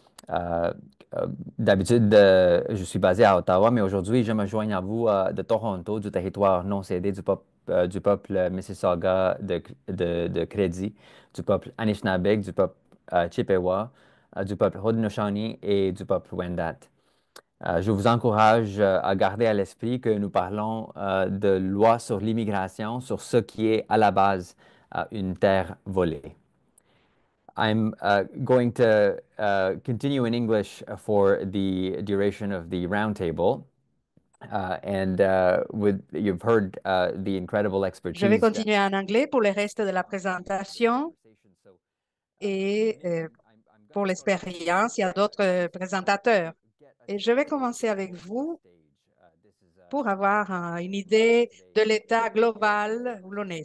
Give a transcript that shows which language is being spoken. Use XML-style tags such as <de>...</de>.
<fr>Euh, D'habitude, je suis basé à Ottawa, mais aujourd'hui, je me joins à vous de Toronto, du territoire non cédé du peuple Mississauga de Crédit, du peuple Anishinaabe, du peuple Chippewa, du peuple Haudenosaunee et du peuple Wendat. Je vous encourage à garder à l'esprit que nous parlons de loi sur l'immigration, sur ce qui est à la base une terre volée.</fr> <en>I'm going to continue in English for the duration of the roundtable. You've heard the incredible expertise.</en> <fr>Je vais continuer en anglais pour le reste de la présentation et pour l'expérience, il y a d'autres présentateurs. Et je vais commencer avec vous pour avoir une idée de l'état global où l'on est.</fr>